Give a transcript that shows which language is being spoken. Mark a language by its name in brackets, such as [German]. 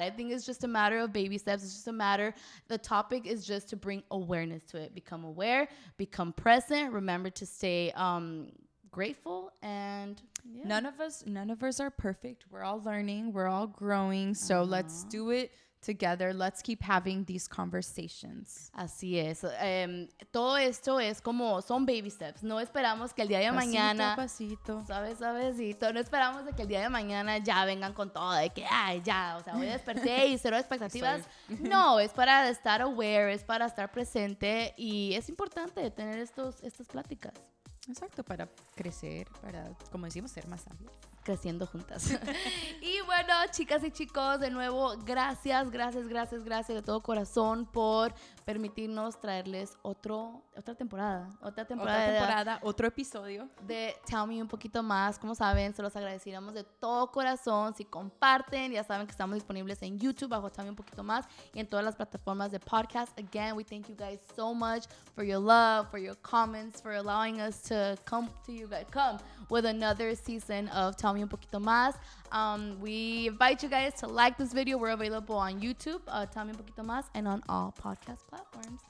[English] I think it's just a matter of baby steps. It's just a matter... The topic is just to bring awareness to it. Become aware, become present. Remember to stay... grateful, and none of us are perfect. We're all learning, we're all growing, so let's do it together. Let's keep having these conversations. [Spanish] Así es. Todo esto es como son [English] baby steps. [Spanish] No esperamos que el día de mañana pasito. Suavecito. No esperamos de que el día de mañana ya vengan con todo de que ay ya, o sea, hoy desperté y cero expectativas. No, es para estar aware, es para estar presente, y es importante tener estas pláticas. Exacto, para crecer, para, como decimos, ser más sabios. Creciendo juntas. Y bueno, chicas y chicos, de nuevo, gracias de todo corazón por permitirnos traerles otra temporada, otro episodio de Tell Me un poquito más. Como saben, se los agradeceríamos de todo corazón si comparten. Ya saben que estamos disponibles en YouTube bajo Tell Me un poquito más y en todas las plataformas de podcast. [English] Again, we thank you guys so much for your love, for your comments, for allowing us to come with another season of Tell Me un poquito más. We invite you guys to like this video. We're available on YouTube, Tell Me un poquito más, and on all podcast platforms.